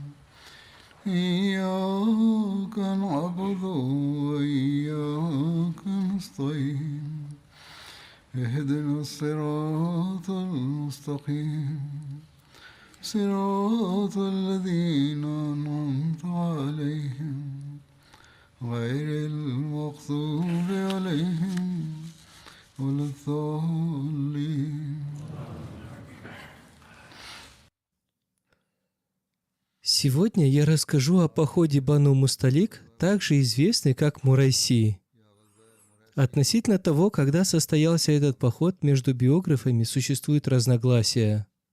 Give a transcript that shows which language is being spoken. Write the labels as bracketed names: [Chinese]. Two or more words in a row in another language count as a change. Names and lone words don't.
[Arabic] إياك نعبد وإياك نستعين اهدنا الصراط المستقيم صراط الذين أنعمت عليهم غير المغضوب عليهم ولا الضالين. [Russian] Сегодня я расскажу о походе Бану Мусталик, также известный как Мурайси. Относительно того, когда состоялся этот поход, между биографами существует разногласия.